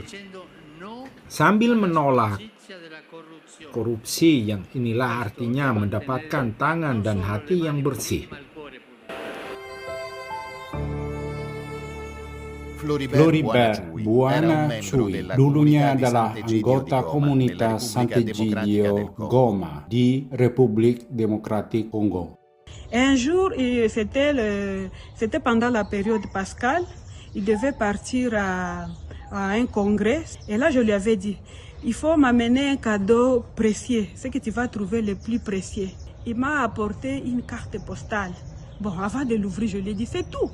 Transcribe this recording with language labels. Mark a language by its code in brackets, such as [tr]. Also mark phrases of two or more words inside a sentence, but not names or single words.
[id] Sambil menolak korupsi, yang inilah artinya mendapatkan tangan dan hati yang bersih. Floribert Buana Chui dulunya adalah anggota komunitas Sant'Egidio Goma di Republik Demokratik Kongo. [fr] Un jour, c'était pendant la période pascale, il devait partir à un congrès. Et là, je lui avais dit, il faut m'amener un cadeau précieux, ce que tu vas trouver le plus précieux. Il m'a apporté une carte postale. Bon, avant de l'ouvrir, je lui ai dit, c'est tout.